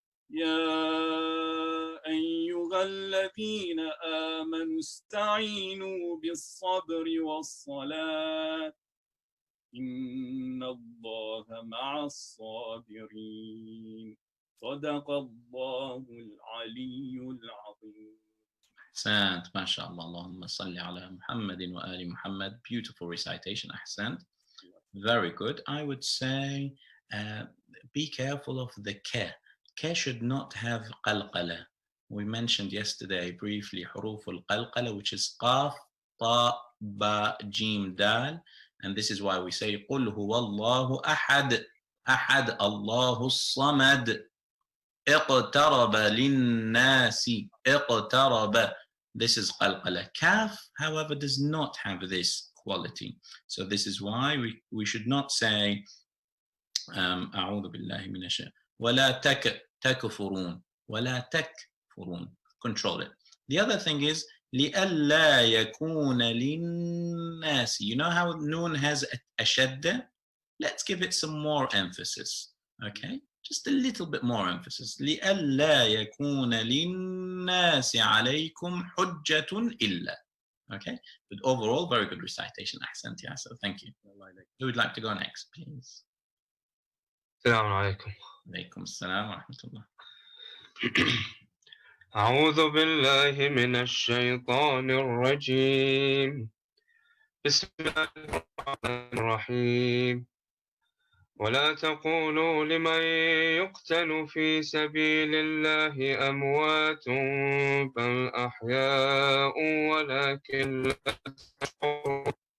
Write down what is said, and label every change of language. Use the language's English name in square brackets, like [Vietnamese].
[Arabic] يا أيها الذين آمنوا استعينوا بالصبر والصلاة إن الله مع الصابرين. صدق الله العلي العظيم. أحسنت. ما شاء الله. اللهم صل على محمد وآل محمد. [English] Beautiful recitation. [Arabic] أحسنت. [English] Very good. I would say be careful of the ke. Ke should not have qalqala. We mentioned yesterday briefly [Arabic] حروف القلقلة, [English] which is [Arabic] قاف طاء با جيم دال, [English] and this is why we say [Arabic] قل هو الله أحد الله الصمد اقترب للناس اقترب. [English] This is qalqala. Kaf, however, does not have this quality. So this is why we should not say [Arabic] أعوذ بالله من الشيطان ولا تكفرون [English] ولا تكفرون. Control it. The other thing is [Arabic] لئلا يكون للناس. [English] You know how noon has a shadda? Let's give it some more emphasis. Okay? Just a little bit more emphasis. [Arabic] لئلا يكون للناس عليكم حجة إلا. [English] Okay? But overall, very good recitation. [Arabic] أحسنت يا أسر. [English] Thank you. Who would like to go next, please? [Arabic] السلام عليكم. عليكم السلام ورحمة الله. أعوذ بالله من الشيطان الرجيم. بسم الله الرحمن الرحيم. ولا تقولوا لمن يقتل في سبيل الله أموات بل أحياء ولكن لا تشعرون.